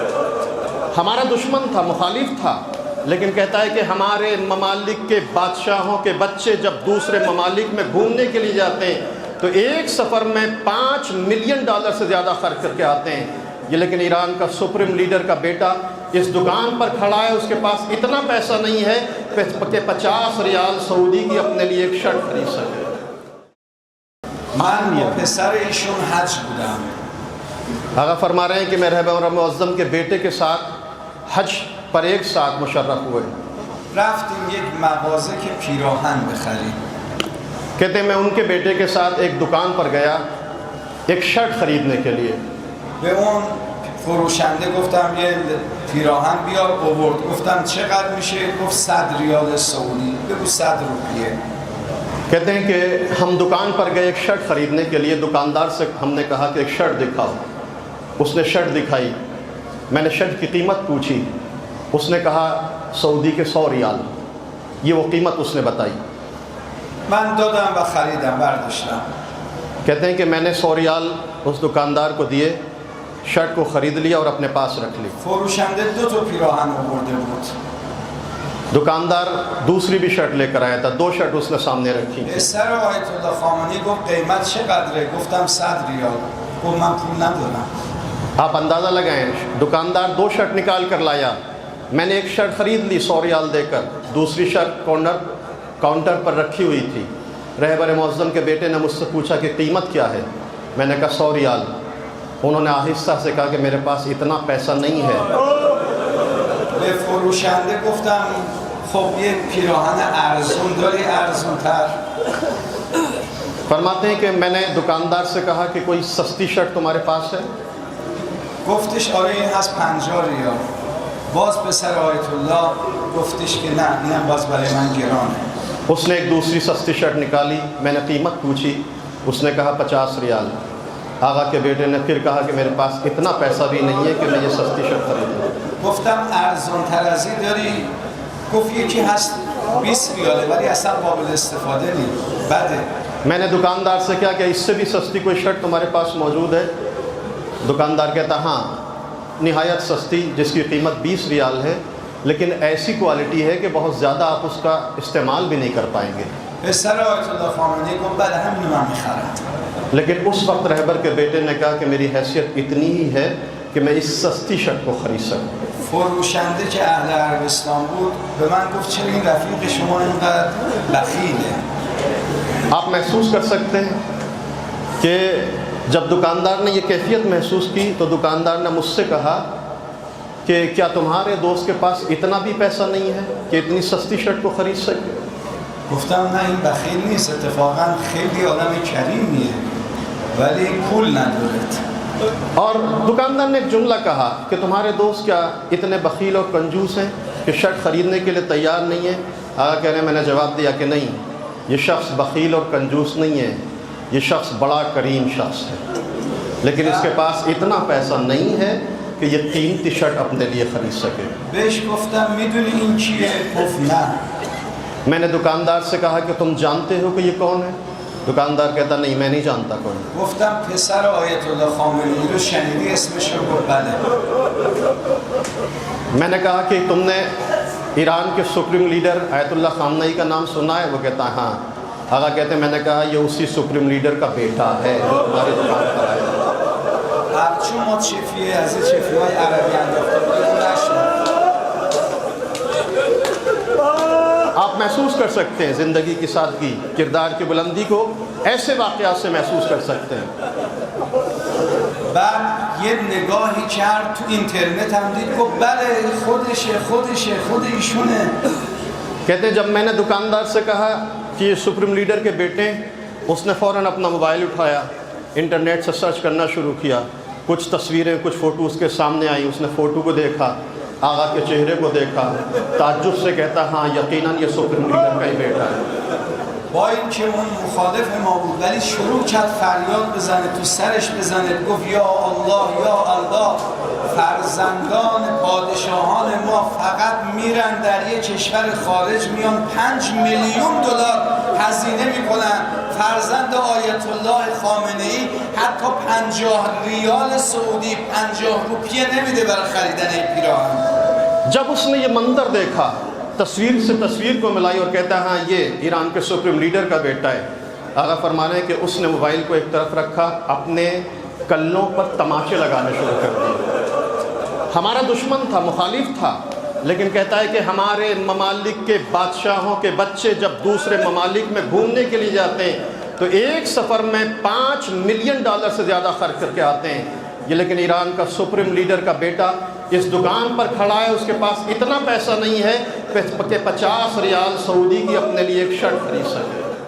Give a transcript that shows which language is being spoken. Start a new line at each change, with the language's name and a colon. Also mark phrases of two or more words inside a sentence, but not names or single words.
Urdu: ہمارا دشمن تھا، مخالف تھا، لیکن کہتا ہے کہ ہمارے ممالک کے بادشاہوں کے بچے جب دوسرے ممالک میں گھومنے کے لیے جاتے ہیں تو ایک سفر میں $5 ملین سے زیادہ خرچ کر کے آتے ہیں۔ یہ لیکن ایران کا سپریم لیڈر کا بیٹا اس دکان پر کھڑا ہے، اس کے پاس اتنا پیسہ نہیں ہے کہ 50 ریال سعودی کی اپنے لیے ایک شرٹ خرید سکے۔
Persian: من با پسر ایشون حج بودم۔
Urdu: آقا فرما رہے ہیں کہ میں رہبر معظم کے بیٹے کے ساتھ حج پر ایک ساتھ مشرف ہوئے۔
Persian: رفتیم یک مغازه که پیراهن بخریم۔
Urdu: کہتے ہیں میں ان کے بیٹے کے ساتھ ایک دکان پر گیا ایک شرٹ خریدنے کے لیے۔
Persian: به اون فروشنده گفتم یه پیراهن بیار، آورد. گفتم چقدر میشه؟ گفت 100 ریال سعودی. بگو 100 روپیه۔
Urdu: کہتے ہیں کہ ہم دکان پر گئے ایک شرٹ خریدنے کے لیے، دکاندار سے ہم نے کہا کہ ایک شرٹ دکھاؤ۔ اس نے شرٹ دکھائی، میں نے شرٹ کی قیمت پوچھی، اس نے کہا سعودی کے 100 ریال، یہ وہ قیمت اس نے بتائی۔
Persian: من دادم و خریدم، برداشتم۔
Urdu: کہتے ہیں کہ میں نے 100 ریال اس دکاندار کو دیے، شرٹ کو خرید لیا اور اپنے پاس رکھ لی۔
Persian: فروشنده 2 تا پیراهن آورده بود۔
Urdu: دکاندار دوسری بھی شرٹ لے کر آیا تھا، 2 شرٹ اس نے سامنے رکھی۔
Persian: پسر آیت الله خامنه‌ای گفت قیمت چقدره؟ گفتم 100 ریال۔ گفت من پول ندارم۔
Urdu: آپ اندازہ لگائیں، دکاندار 2 شرٹ نکال کر لایا، میں نے ایک شرٹ خرید لی 100 ریال دے کر، دوسری شرٹ کاؤنٹر پر رکھی ہوئی تھی۔ رہبر معظم کے بیٹے نے مجھ سے پوچھا کہ قیمت کیا ہے؟ میں نے کہا 100 ریال۔ انہوں نے آہستہ سے کہا کہ میرے پاس اتنا پیسہ نہیں ہے۔
Persian: به فروشنده گفتم خب یک پیراهن ارزون داری، ارزون تر؟
Urdu: فرماتے ہیں کہ میں نے دکاندار سے کہا کہ کوئی سستی شرٹ تمہارے پاس ہے؟
Persian: گفتش آره این هست 50 ریال. باز پسر آیت الله گفتش که نه اینم باز برای من گرانه۔
Urdu: اس نے ایک دوسری سستی شرٹ نکالی، میں نے قیمت پوچھی، اس نے کہا 50 ریال۔ آقا کے بیٹے نے پھر کہا کہ میرے پاس اتنا پیسہ بھی نہیں ہے کہ میں یہ سستی شرٹ خریدوں۔
Persian: گفتم ارزان تر از این داری؟ گفت یکی هست 20 ریاله ولی اصلا قابل استفاده نیست، بده۔
Urdu: میں نے دکاندار سے کہا کہ اس سے بھی سستی کوئی شرٹ تمہارے پاس موجود ہے؟ دکاندار کہتا ہاں، نہایت سستی جس کی قیمت 20 ریال ہے، لیکن ایسی کوالٹی ہے کہ بہت زیادہ آپ اس کا استعمال بھی نہیں کر پائیں گے۔
Persian: پسر آیت الله خامنه‌ای گفت بله همینو من میخرم۔
Urdu: لیکن اس وقت رہبر کے بیٹے نے کہا کہ میری حیثیت اتنی ہی ہے کہ میں اس سستی شرٹ کو خرید سکوں۔
Persian: فروشنده که اهل عربستان بود به من گفت چرا این رفیق شما اینقدر بخیله؟
Urdu: آپ محسوس کر سکتے ہیں کہ جب دکاندار نے یہ کیفیت محسوس کی تو دکاندار نے مجھ سے کہا کہ کیا تمہارے دوست کے پاس اتنا بھی پیسہ نہیں ہے کہ اتنی سستی شرٹ کو خرید سکے؟
Persian: گفتم نه این بخیل نیست، اتفاقا خیلی آدم کریمیه ولی پول ندارد۔
Urdu: اور دکاندار نے ایک جملہ کہا کہ تمہارے دوست کیا اتنے بخیل اور کنجوس ہیں کہ شرٹ خریدنے کے لیے تیار نہیں ہے؟ آقا کہہ رہے ہیں میں نے جواب دیا کہ نہیں، یہ شخص بخیل اور کنجوس نہیں ہے، یہ شخص بڑا کریم شخص ہے، لیکن اس کے پاس اتنا پیسہ نہیں ہے کہ یہ قیمتی شرٹ اپنے لیے خرید سکے۔
Persian: بهش گفتم میدونی این کیه؟ گفت نه۔
Urdu: میں نے دکاندار سے کہا کہ تم جانتے ہو کہ یہ کون ہے؟ دکاندار کہتا نہیں میں نہیں جانتا کون ہے۔
Persian: گفتم پسر آیت الله خامنه‌ای رو شنیدی اسمش رو؟ گفت بله۔
Urdu: میں نے کہا کہ تم نے ایران کے سپریم لیڈر آیت اللہ خامنہئی کا نام سنا ہے؟ وہ کہتا ہے ہاں۔ آقا کہتے ہیں میں نے کہا یہ اسی سپریم لیڈر کا بیٹا ہے جو تمہاری دکان پر آیا ہے۔
Persian: چون ما چفیه از این چفیه‌های عربی انداخته بودیم نشد۔
Urdu: آپ محسوس کر سکتے ہیں زندگی کی سادگی، کردار کی بلندی کو ایسے واقعات سے محسوس کر سکتے ہیں۔
Persian: بعد یه نگاهی کرد تو اینترنت هم دید گفت بله خودشه خود ایشونه۔
Urdu: کہتے ہیں جب میں نے دکاندار سے کہا کہ یہ سپریم لیڈر کے بیٹے ہیں، اس نے فوراً اپنا موبائل اٹھایا، انٹرنیٹ سے سرچ کرنا شروع کیا، کچھ تصویریں کچھ فوٹو اس کے سامنے آئیں، اس نے فوٹو کو دیکھا، آقا کے چہرے کو دیکھا، تعجب سے کہتا ہاں یقیناً یہ سپریم لیڈر کا ہی بیٹا ہے۔
Persian: با اینکه اون مخالف ما بود ولی شروع کرد فریاد بزنه، تو سرش بزنه، گفت
Arabic: یا الله
Persian: فرزندان پادشاهان ما فقط میرن در یک کشور خارج میان $5 میلیون هزینه میکنن فرزند آیت الله خامنه ای حتی 50 ریال سعودی 50 روپیه نمیده برای خریدن این پیراهن.
Urdu: جب اس نے یہ منظر دیکھا تصویر سے تصویر کو ملائی اور کہتا ہے ہاں یہ ایران کے سپریم لیڈر کا بیٹا ہے، آقا فرمانے ہیں کہ اس نے موبائل کو ایک طرف رکھا، اپنے کلوں پر تماچے لگانے شروع کر دیے۔ ہمارا دشمن تھا، مخالف تھا، لیکن کہتا ہے کہ ہمارے ممالک کے بادشاہوں کے بچے جب دوسرے ممالک میں گھومنے کے لیے جاتے ہیں تو ایک سفر میں $5 ملین سے زیادہ خرچ کر کے آتے ہیں، یہ لیکن ایران کا سپریم لیڈر کا بیٹا اس دکان پر کھڑا ہے، اس کے پاس اتنا پیسہ نہیں ہے کہ 50 ریال سعودی کی اپنے لیے ایک شرٹ خرید سکے۔